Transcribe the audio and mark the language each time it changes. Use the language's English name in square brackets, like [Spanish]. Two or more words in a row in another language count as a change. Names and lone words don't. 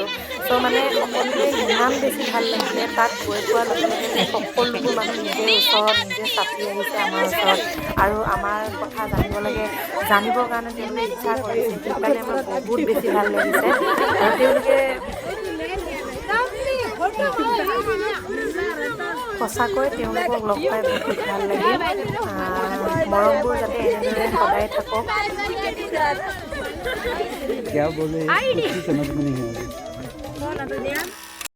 [Assamese] চ' মানে সকলোৱে ইমান বেছি ভাল লাগিলে তাত গৈ পোৱাৰ লগে লগে যে সকলোবোৰ মানুহ নিজে ওচৰত নিজে চাপি আহিছে আমাৰ ওচৰত আৰু আমাৰ কথা জানিবৰ কাৰণে তেওঁলোকে ইচ্ছা কৰিছে সেইকাৰণে আমাৰ বহুত বেছি ভাল লাগিছে আৰু তেওঁলোকে সঁচাকৈ তেওঁলোকক লগ পাই বহুত ভাল লাগিল মৰমবোৰ যাতে এনেদৰে সদায় থাকক [Hindi] क्या बोले कुछ समझ में नहीं आ रहा